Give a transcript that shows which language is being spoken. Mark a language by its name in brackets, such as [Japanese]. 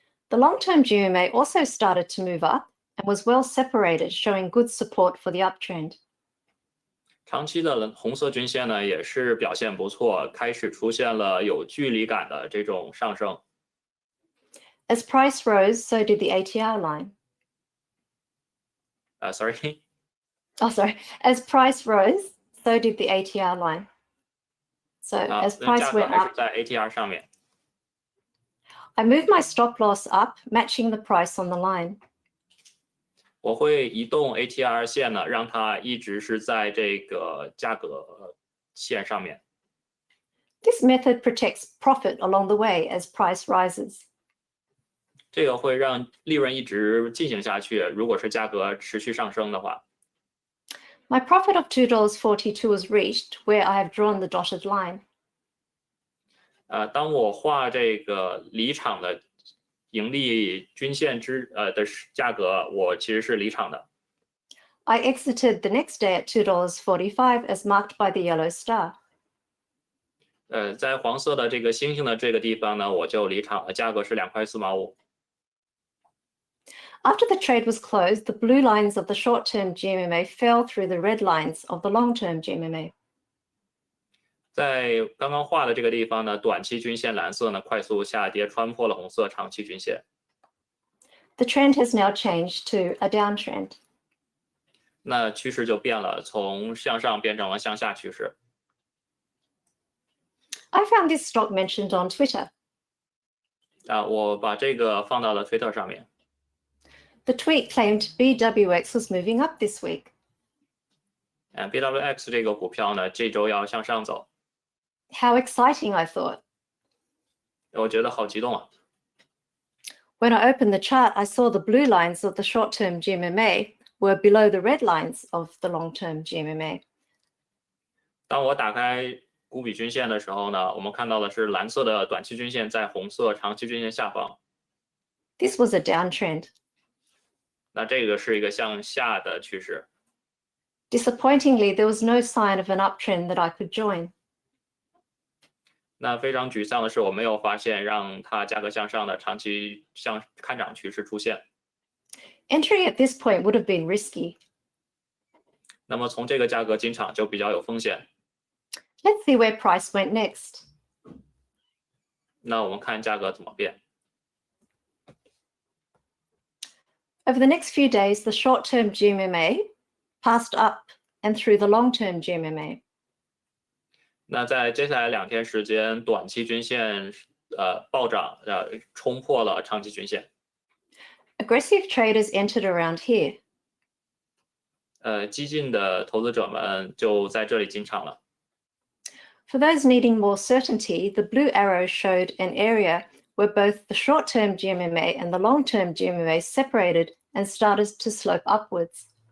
[English] The long-term GMMA also started to move up and was well separated, showing good support for the uptrend. [Chinese] 长期的红色均线呢，也是表现不错，开始出现了有距离感的这种上升。 [English] As price rose, so did the ATR line. Sorry. Oh, sorry. As price rose, so did the ATR line. So as price [Chinese] 价格 [English] went [Chinese] 还是 [English] up, [Chinese] 在 ATR 上面。 [English] I moved my stop loss up, matching the price on the line. [Chinese] 我会移动 ATR 线呢，让它一直是在这个价格线上面。 [English] This method protects profit along the way as price rises. [Chinese] 这个会让利润一直进行下去。如果是价格持续上升的话， [English] My profit of $2.42 was reached, where I have drawn the dotted line. [Chinese] 当我画这个离场的盈利均线的价格，我其实是离场的。 [English] I exited the next day at $2.45 as marked by the yellow star. [Chinese] 在黄色的这个星星的这个地方呢，我就离场了，价格是2.4毛5。 [English] After the trade was closed, the blue lines of the short-term GMMA fell through the red lines of the long-term GMMA. [Chinese] 在刚刚画的这个地方呢，短期均线蓝色呢快速下跌，穿破了红色长期均线。 [English] The trend has now changed to a downtrend. [Chinese] 那趋势就变了，从向上变成了向下趋势。 [English] I found this stock mentioned on Twitter. [Chinese] 我把这个放到了推特上面。 [English] The tweet claimed BWX was moving up this week. [Chinese] BWX 这个股票呢，这周要向上走。 [English] How exciting, I thought. [Chinese] 我觉得好激动啊！ [English] When I opened the chart, I saw the blue lines of the short-term GMMA were below the red lines of the long-term GMMA. [Chinese] 当我打开股比均线的时候呢，我们看到的是蓝色的短期均线在红色长期均线下方。 [English] This was a downtrend. [Chinese] 那这个是一个向下的趋势。 [English] Disappointingly, there was no sign of an uptrend that I could join. [Chinese] 那非常沮丧的是，我没有发现让它价格向上的长期看涨趋势出现。 [English] Entering at this point would have been risky. [Chinese] 那么从这个价格进场就比较有风险。 [English] Let's see where price went next. [Chinese] 那我们看价格怎么变。 [English] Over the next few days, the short-term GMMA passed up and through the long-term GMMA. [Chinese] 那在接下来2天时间，短期均线暴涨，冲破了长期均线。 [English] Aggressive traders entered around here. [Chinese] 激进的投资者们就在这里进场了。 [English] For those needing more certainty, the blue arrow showed an area where both the short-term GMMA and the long-term GMMA separated and started to slope upwards.